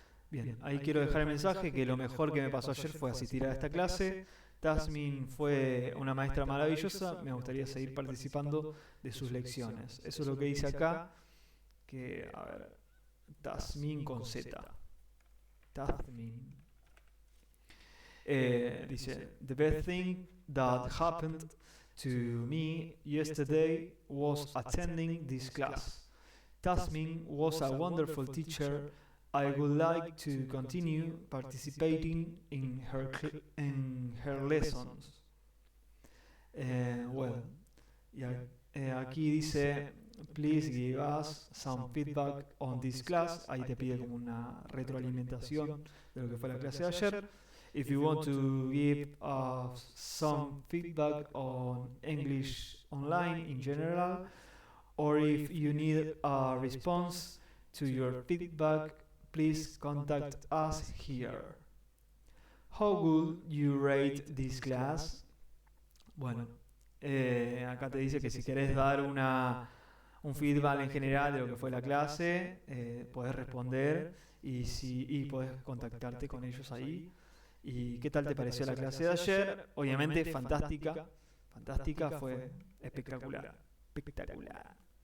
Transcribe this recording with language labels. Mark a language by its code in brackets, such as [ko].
[es] Bien, ahí quiero dejar el mensaje que lo mejor que me pasó ayer fue asistir a esta clase. Tasmin fue una maestra maravillosa, me gustaría seguir participando de sus lecciones. Eso es lo que dice acá, que, a ver, Tasmin con Z. Tasmin. Dice, [en] the best thing that happened to me yesterday was attending this class. Tasmin was a wonderful teacher. I would like to continue participating in her lessons. Well, [es] aquí dice, [en] please give us some feedback on this class. [es] Ahí te pide como una retroalimentación de lo que fue la clase de ayer. [en] if you want to give some feedback on English online in general, or if you need a response to your feedback, please contact us here. How would you rate this class? [es] Bueno, acá te dice que si querés dar un feedback en general de lo que fue la clase, podés responder y podés contactarte con ellos ahí. ¿Y qué tal te pareció la clase de ayer? Obviamente fantástica, fue espectacular, espectacular.